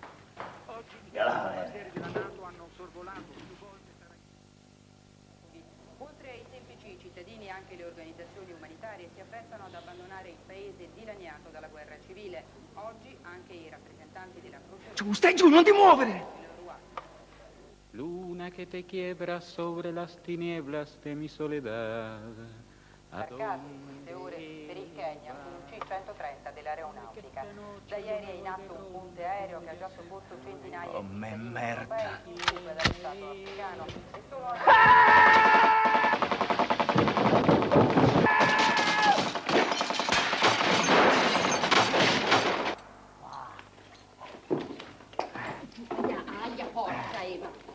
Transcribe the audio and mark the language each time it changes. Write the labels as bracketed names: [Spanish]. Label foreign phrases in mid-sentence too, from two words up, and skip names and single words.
[Italian] Oggi i bombardieri della NATO hanno sorvolato più volte Sarajevo. Oltre ai semplici cittadini, anche le organizzazioni umanitarie si affrettano ad abbandonare il paese dilaniato dalla guerra civile. Oggi anche i rappresentanti della Croce Stai giù, non ti muovere! [Spanish] Luna que te quiebra sobre las tinieblas de mi soledad. [Italian] Sbarcato in queste ore per il Kenya su un C-130 dell'aeronautica. Da ieri è in atto un ponte aereo che ha già soccorso centinaia di cittadini europei in fuga dallo Stato africano e solo Aia, porca Eva.